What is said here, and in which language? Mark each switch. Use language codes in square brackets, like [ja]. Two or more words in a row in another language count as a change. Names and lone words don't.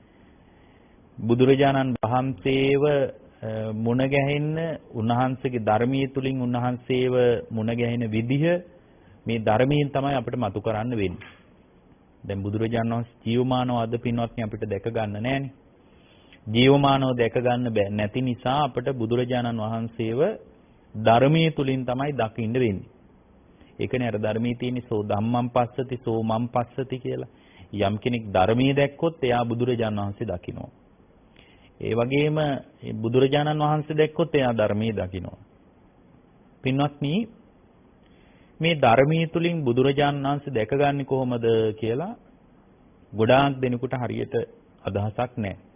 [si] බුදුරජාණන් වහන්සේව මුණ ගැහෙන්න උන්වහන්සේගේ ධර්මයේ තුලින් උන්වහන්සේව මුණ ගැහෙන විදිහ මේ ධර්මයෙන් තමයි අපිට මතු කරන්න වෙන්නේ. දැන් බුදුරජාණන් වහන්සේ ජීවමානව අද පින්වත්නි අපිට දැක ගන්න නැහැනේ. ජීවමානව දැක ගන්න බෑ නැති නිසා අපිට බුදුරජාණන් වහන්සේව ධර්මයේ තුලින් තමයි දකින්න වෙන්නේ. ඒකනේ අර ධර්මයේ තියෙන [pi] සෝ ධම්මං පස්සති සෝ මං පස්සති [si] කියලා. යම් කෙනෙක් ධර්මයේ දැක්කොත් එයා බුදුරජාණන් වහන්සේ දකිනවා. ඒ වගේම බුදුරජාණන් වහන්සේ දැක්කොත් එයා ධර්මයේ දකිනවා. පින්වත්නි මේ ධර්මයේ තුලින් බුදුරජාණන් වහන්සේ දැකගන්නේ කොහොමද කියලා ගොඩාක් දෙනෙකුට හරියට අදහසක් නැහැ.